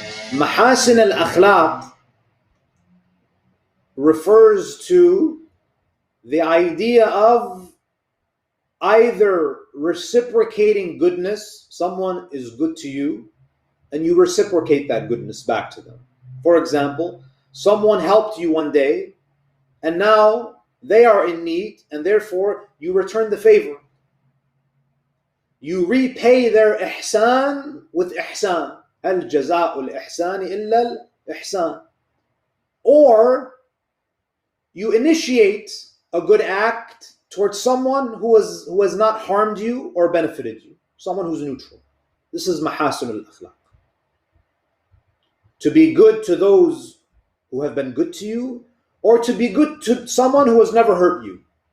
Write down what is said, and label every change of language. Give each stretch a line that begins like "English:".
English: Mahasin al-akhlaq refers to the idea of either reciprocating goodness, someone is good to you, and you reciprocate that goodness back to them. For example, someone helped you one day, and now they are in need, and therefore you return the favor. You repay their ihsan with ihsan.
Arabic: هل جزاء الإحسان إلا الإحسان.
English: Or you initiate a good act towards someone who has not harmed you or benefited you, someone who's neutral. This is mahasin al-akhlaq. To be good to those who have been good to you, or to be good to someone who has never hurt you.